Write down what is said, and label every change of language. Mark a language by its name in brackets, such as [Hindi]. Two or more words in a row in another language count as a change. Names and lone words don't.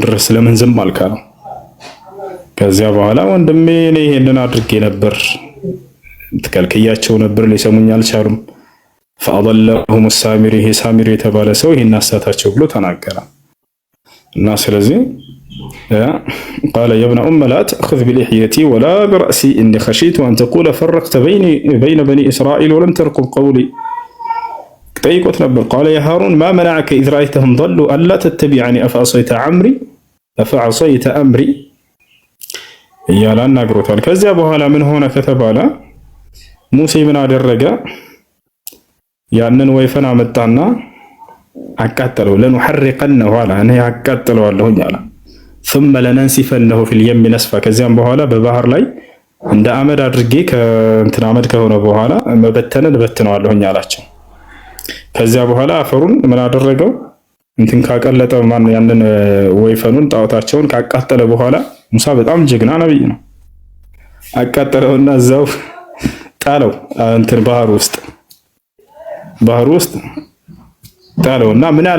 [Amharic] ድረስ ለምን ዝም አልካ ነው። ከዚያ በኋላ ወንድሜ እኔ ይሄንን አድርጌ ነበር ተከልክያቸው ነበር ሊሰሙኝ አልቻሉም። [Arabic] فأضلهم السامري [Amharic] ይሄ ሳሚሪ የተባለ ሰው ይሄን አሳታቸው ብሎ ተናገረ። እና ስለዚህ [Arabic] قال يا ابن أم لا تأخذ بلحيتي ولا برأسي إني خشيت أن تقول فرقت بين بني إسرائيل ولم ترقب قولي [Amharic] ጠይቆት ነበር። [Arabic] قال يا هارون ما منعك إذ رأيتهم ضلوا ألا تتبعني أفعصيت أمري [Amharic] እያለ አናግሮታል። ከዚያ በኋላ ምን ሆነ ከተባለ ሙሴ ምን አደረገ? ያንን ወይፈን አመጣና አቃጠለው። ለንሐርቀነሁ አለ እኔ አቃጥለዋለሁኝ አለ። [Arabic] ثم لننسفنه في اليم نسفا [Amharic] ከዚያም በኋላ በባህር ላይ እንደ አመድ አድርጌ ከእንትን አመድ ከሆነ በኋላ መበተንን በትነዋለሁኝ አላቸው። ከዚያ በኋላ አፈሩን ምን አደረገው? እንትን ካቀለጠ ማን ያንን ወይፈኑን ጣዖታቸውን ካቃጠለ በኋላ ሙሳ በጣም ጀግና ነብይ ነው። አቃጠለውና እዛው ጣለው እንትን ባህር ውስጥ ጣለውና ምን አለ?